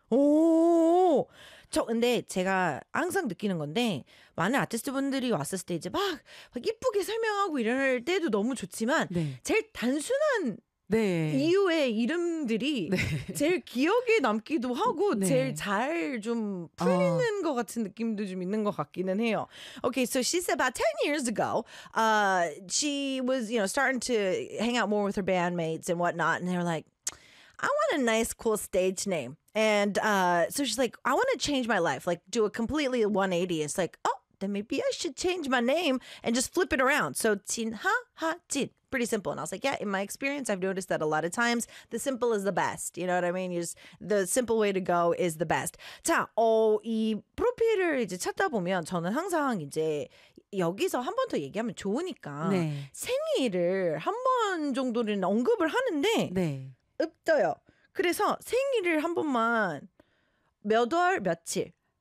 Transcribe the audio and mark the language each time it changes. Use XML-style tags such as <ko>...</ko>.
<ko>오, 저 근데 제가 항상 느끼는 건데 많은 아티스트분들이 왔을 때 이제 막 이쁘게 설명하고 이럴 때도 너무 좋지만 네. 제일 단순한 네. 이유의 이름들이 네. 제일 기억에 남기도 하고 네. 제일 잘 좀 풀리는 것 같은 느낌도 좀 있는 것 같기는 해요.</ko> <en>Okay, so she said about 10 years ago, she was you know starting to hang out more with her bandmates and whatnot, and they were like. I want a nice, cool stage name. And so she's like, I want to change my life, like do a completely 180. It's like, oh, then maybe I should change my name and just flip it around. So 진하, 하진. Pretty simple. And I was like, yeah, in my experience, I've noticed that a lot of times the simple is the best. You know what I mean? You just, the simple way to go is the best.</en> <ko>자, 이 프로필을 이제 찾다 보면 저는 항상 이제 여기서 한 번 더 얘기하면 좋으니까 네. 생일을 한 번 정도는 언급을 하는데 네. 없어요. 그래서 생일을 한 번만 몇 월 며칠?</ko>